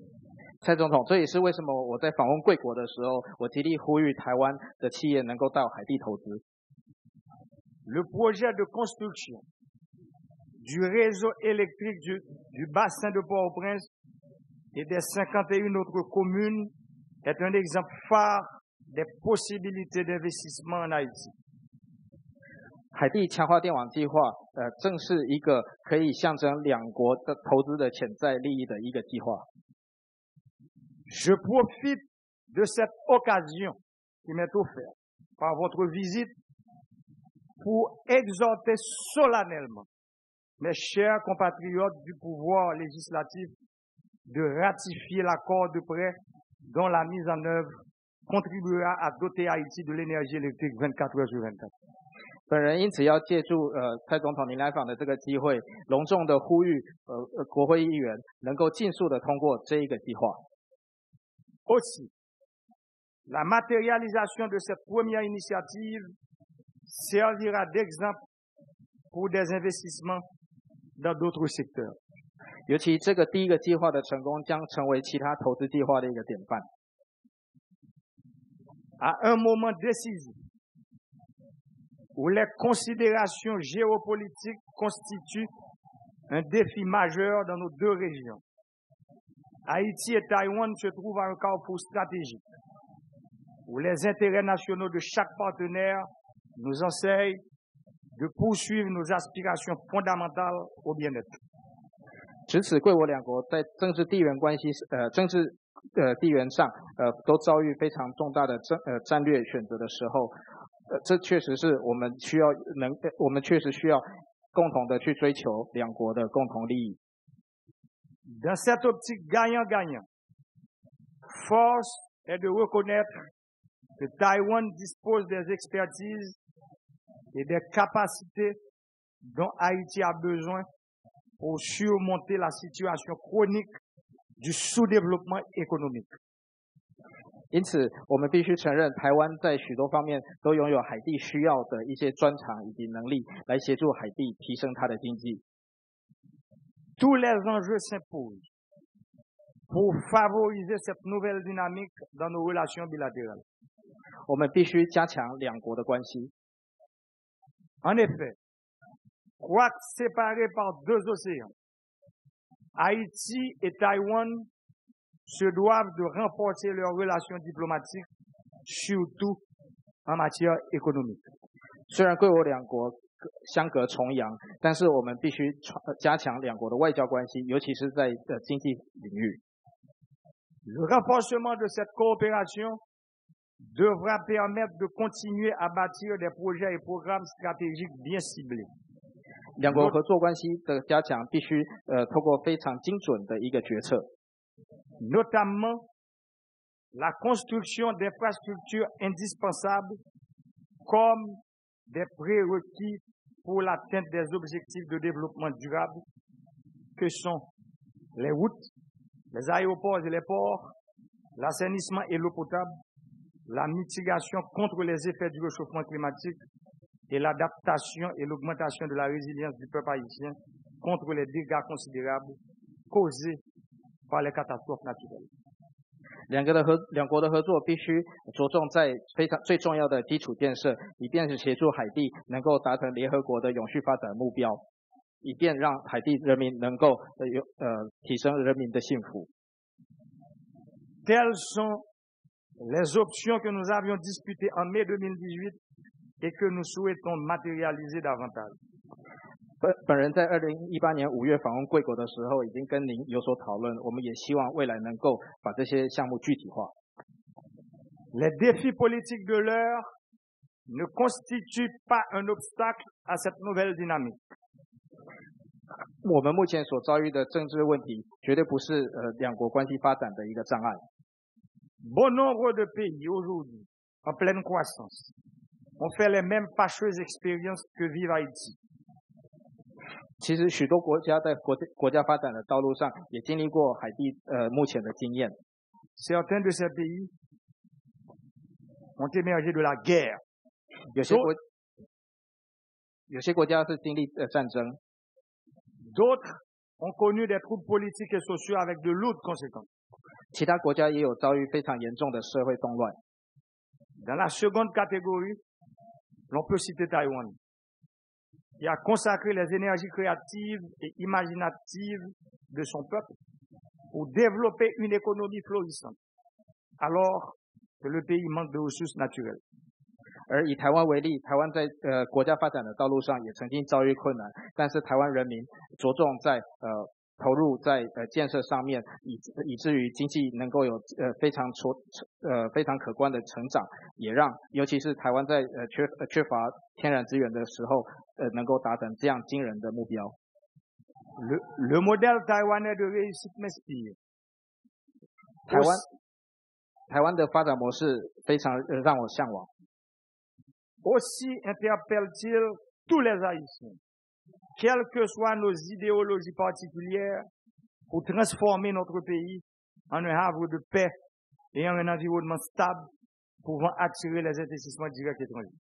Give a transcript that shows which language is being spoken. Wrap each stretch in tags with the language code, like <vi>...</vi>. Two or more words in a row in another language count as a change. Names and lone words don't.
<zh>蔡总统，这也是为什么我在访问贵国的时候，我极力呼吁台湾的企业能够到海地投资。</zh> <fr>Le projet de construction du réseau électrique du bassin de Port-au-Prince et des 51 autres communes est un exemple phare des possibilités d'investissement en Haïti.</fr> <zh>海地强化电网计划，正是一个可以象征两国的投资的潜在利益的一个计划。</zh> <fr>Je profite de cette occasion qui m'est offerte par votre visite pour exhorter solennellement mes chers compatriotes du pouvoir législatif de ratifier l'accord de prêt dont la mise en œuvre contribuera à doter Haïti de l'énergie électrique 24 heures sur 24.</fr> <zh>本人因此要借助蔡总统您来访的这个机会，隆重的呼吁国会议员能够尽速的通过这一个计划。</zh> <fr>Aussi, la matérialisation de cette première initiative servira d'exemple pour des investissements dans d'autres secteurs.</fr> <zh>尤其这个第一个计划的成功，将成为其他投资计划的一个典范。</zh> <fr>À un moment décisif, où les considérations géopolitiques constituent un défi majeur dans nos deux régions, Haïti et Taïwan se trouvent à un carrefour stratégique, où les intérêts nationaux de chaque partenaire nous enseignent de poursuivre nos aspirations fondamentales au bien-être.</fr> <zh>值此贵我两国在政治地缘上，都遭遇非常重大的战略选择的时候，这确实是我们确实需要共同的去追求两国的共同利益。</zh> <fr>Dans cette optique gagnant-gagnant, force est de reconnaître que Taïwan dispose des expertises et des capacités dont Haïti a besoin pour surmonter la situation chronique du sous-développement économique.</fr> <zh>因此，我们必须承认，台湾在许多方面都拥有海地需要的一些专长以及能力，来协助海地提升它的经济。</zh> <fr>Tous les enjeux s'imposent pour favoriser cette nouvelle dynamique dans nos relations bilatérales.</fr> <zh>我们必须加强两国的关系。</zh> <fr>En effet, quoique séparés par deux océans, Haïti et Taïwan se doivent de renforcer leurs relations diplomatiques, surtout en matière économique.</fr> <zh>虽然贵我两国相隔重洋，但是我们必须加强两国的外交关系，尤其是在经济领域。</zh> <fr>Le renforcement de cette coopération devra permettre de continuer à bâtir des projets et programmes stratégiques bien ciblés.</fr> <zh>两国合作关系的加强必须透过非常精准的一个决策，</zh> <fr>notamment la construction d'infrastructures indispensables comme des prérequis pour l'atteinte des objectifs de développement durable que sont les routes, les aéroports et les ports, l'assainissement et l'eau potable, la mitigation contre les effets du réchauffement climatique et l'adaptation et l'augmentation de la résilience du peuple haïtien contre les dégâts considérables causés par les catastrophes naturelles.</fr> <zh>两国的合作必须着重在最重要的基础建设，以便是协助海地能够达成联合国的永续发展目标，以便让海地人民能够提升人民的幸福。</zh> <fr>Telles sont les options que nous avions discutées en mai 2018 et que nous souhaitons matérialiser davantage.</fr> <zh>本人在2018年5月访问贵国的时候，已经跟您有所讨论，我们也希望未来能够把这些项目具体化。</zh> <fr>Les défis politiques de l'heure ne constituent pas un obstacle à cette nouvelle dynamique.</fr> <zh>我们目前所遭遇的政治问题，绝对不是两国关系发展的一个障碍。</zh> <fr>Bon nombre de pays aujourd'hui, en pleine croissance, ont fait les mêmes fâcheuses expériences que vive Haïti.</fr> <zh>其实许多国家在国家发展的道路上，也经历过海地目前的经验。</zh> <fr>Certains de ces pays ont émergé de la guerre.</fr> <zh>有些国家是经历战争，</zh> <fr>D'autres ont connu des troubles politiques et sociaux avec de lourdes conséquences.</fr> <zh>其他国家也有遭遇非常严重的社会动乱。</zh> <fr>Dans la seconde catégorie, l'on peut citer Taïwan, qui a consacré les énergies créatives et imaginatives de son peuple pour développer une économie florissante, alors que le pays manque de ressources naturelles.</fr> <zh>而以台湾为例，台湾在国家发展的道路上也曾经遭遇困难，但是台湾人民着重在投入在建设上面，以至于经济能够有非常可观的成长，也让尤其是台湾在缺乏天然资源的时候，能够达成这样惊人的目标。</zh> <fr>Le modèle taïwanais de réussite m'inspire.</fr> <zh>台湾的发展模式非常让我向往。</zh> <fr>Aussi interpelle-t-il tous les Haïtiens, quelles que soient nos idéologies particulières, pour transformer notre pays en un havre de paix et en un environnement stable pouvant attirer les investissements directs étrangers.</fr>